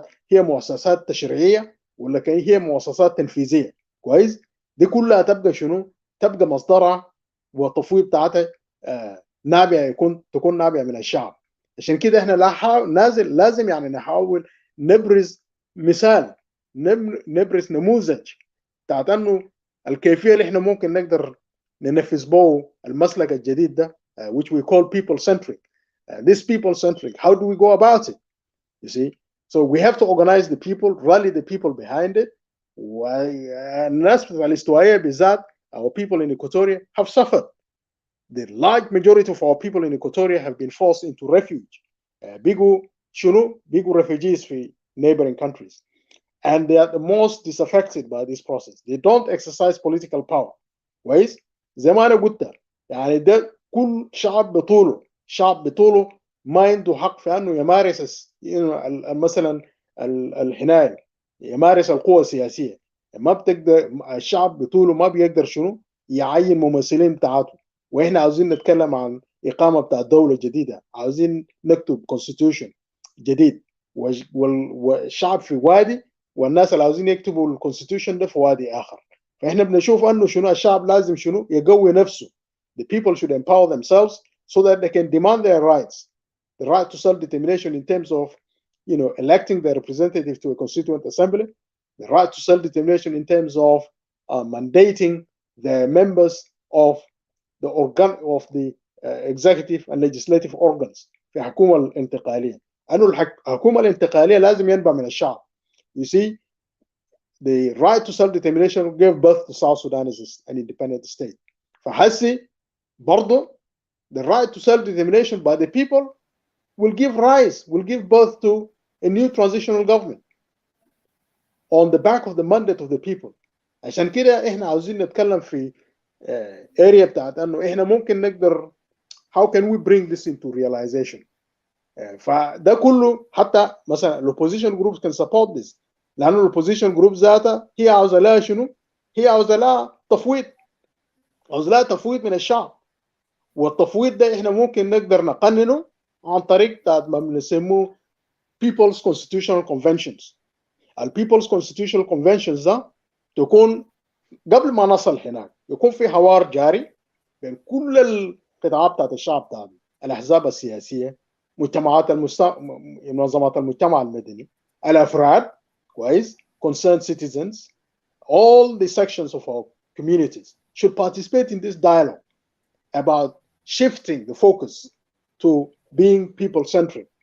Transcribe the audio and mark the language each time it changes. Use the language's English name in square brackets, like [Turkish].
[Arabic] هي مؤسسات تشريعيه ولا كان هي مؤسسات تنفيذيه, كويس, دي كلها تبقى شنو, تبقى مصدرها والتفويض بتاعتها نابعه تكون نابعه من الشعب. عشان كده احنا لازم يعني نحاول نبرز مثال, نبرز نموذج بتاعت انه الكيفيه اللي احنا ممكن نقدر ننفذ به المسلك الجديد ده, [English] which we call people centric. This people centric, how do we go about it? You see, so we have to organize the people, rally the people behind it. [Arabic] والناس الاستوائيه بالذات, [English] our people in Equatoria have suffered. The large majority of our people in Equatoria have been forced into refuge. [Arabic] بيجوا [English] refugees في neighboring countries, and they are the most disaffected by this process. They don't exercise political power. [Arabic] كويس, زي ما انا قلت يعني ده كل شعب بطوله ما عنده حق في انه يمارس مثلا الحنايه, يمارس القوه السياسيه, ما بتقدر الشعب بطوله ما بيقدر شنو يعين ممثلين بتاعته. واحنا عاوزين نتكلم عن اقامه بتاع دوله جديده, عاوزين نكتب constitution جديد, والشعب في وادي والناس اللي عاوزين يكتبوا الكونستيتيوشن ده في وادي اخر. فاحنا بنشوف انه شنو الشعب لازم شنو يقوي نفسه. [English] The people should empower themselves so that they can demand their rights, the right to self-determination in terms of, electing their representative to a constituent assembly, the right to self-determination in terms of mandating the members of the executive and legislative organs [Arabic] في الحكومة الانتقالية. أنه الحكومة الانتقالية لازم ينبع من الشعب. [English] You see, the right to self-determination gave birth to South Sudan as an independent state. [Arabic] فحسي برضو [English] the right to self-determination by the people will give birth to a new transitional government on the back of the mandate of the people. [Arabic] عشان كده احنا عاوزين نتكلم في area بتاعت انه احنا ممكن نقدر [English] how can we bring this into realization. [Arabic] فده كله حتى مثلا ال [English] opposition groups can support this, [Arabic] لانه الopposition group ذاتها هي عاوزه لها شنو؟ هي عاوزه لها تفويض من الشعب. والتفويض ده احنا ممكن نقدر نقننه عن طريق ما بنسموه People's Constitutional Conventions. People's Constitutional Conventions ده تكون قبل ما نصل هناك يكون في حوار جاري بين كل القطاعات بتاعت الشعب بتاعنا, الاحزاب السياسيه, منظمات المجتمع المدني, الافراد, كويس, [English] concerned citizens, all the sections of our communities should participate in this dialogue about shifting the focus to being people centric.